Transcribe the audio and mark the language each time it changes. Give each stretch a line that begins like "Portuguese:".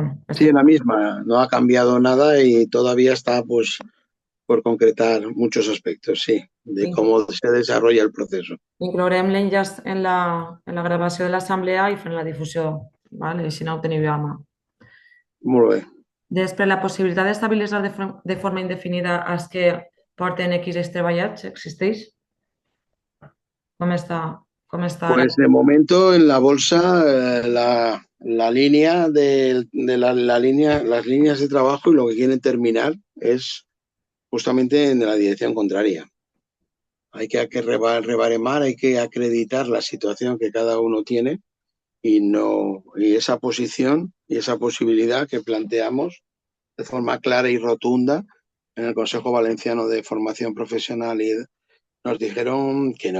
Spanish: Sí, la misma, no ha cambiado nada y todavía está pues por concretar muchos aspectos, sí, de cómo se desarrolla el proceso.
Catalan: Inclourem l'enllaç en la gravació de l'assemblea i fent la difusió, vale? Així no ho teniu a mà. Molt bé. Després, la possibilitat d'estabilitzar de forma indefinida els que porten X treballats existeix? Com està?
Spanish: Pues de momento en la bolsa la línea las líneas de trabajo y lo que quieren terminar es justamente en la dirección contraria. Hay que rebaremar, hay que acreditar la situación que cada uno tiene y esa posición y esa posibilidad que planteamos de forma clara y rotunda en el Consejo Valenciano de Formación Profesional, y nos dijeron que no.